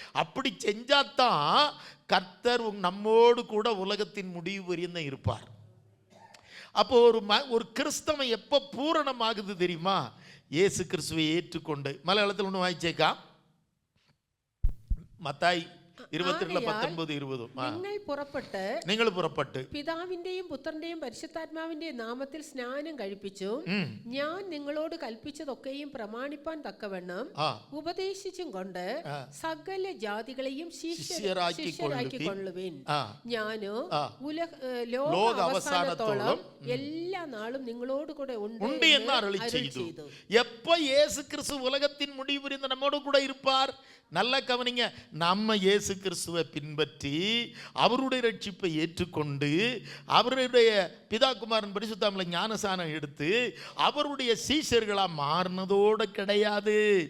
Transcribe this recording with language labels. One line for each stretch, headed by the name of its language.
Tamil: அப்படி செஞ்சாதான் கர்த்தர் நம்மோடு கூட உலகத்தின் முடிவு வரையும் தான் இருப்பார். அப்போ ஒரு கிறிஸ்தவன் எப்போ பூரணமாகுது தெரியுமா? இயேசு கிறிஸ்துவை ஏற்றுக்கொண்டு. மலையாளத்தில் ஒன்று வாய்ச்சேக்கா, மத்தாய் 22:19-20.
Malayalam: നിങ്ങൾ പുറപ്പെട്ട് പിതാവിന്റെയും പുത്രന്റെയും പരിശുദ്ധാത്മാവിന്റെയും നാമത്തിൽ സ്നാനം കഴിപ്പിച്ചും ഞാൻ നിങ്ങളോട് കൽപ്പിച്ചതൊക്കെയും പ്രമാണിപ്പാൻ തക്കവണ്ണം ഉപദേശിച്ചും കൊണ്ട് സകല ജാതികളെയും ശിഷ്യരാക്കിക്കൊള്ളുവിൻ. ഞാനോ ലോക അവസാനത്തോളം എല്ലാ നാളും നിങ്ങളോട് കൂടെ ഉണ്ട് എന്ന് അരുളി ചെയ്തു.
Tamil: எப்போ இயேசு கிறிஸ்து உலகத்தின் முடிவு வரை நம்மோடு கூட இருப்பார்? நல்ல கவனிங்க. நம்ம இயேசு கிறிஸ்துவை பின்பற்றி அவருடைய ரட்சிப்பை ஏற்றுக்கொண்டு அவருடைய பிதா குமாரன் பரிசுத்தாம்ல ஞானசானம் எடுத்து அவருடைய சீஷர்களாக மாறினதோடு கிடையாது.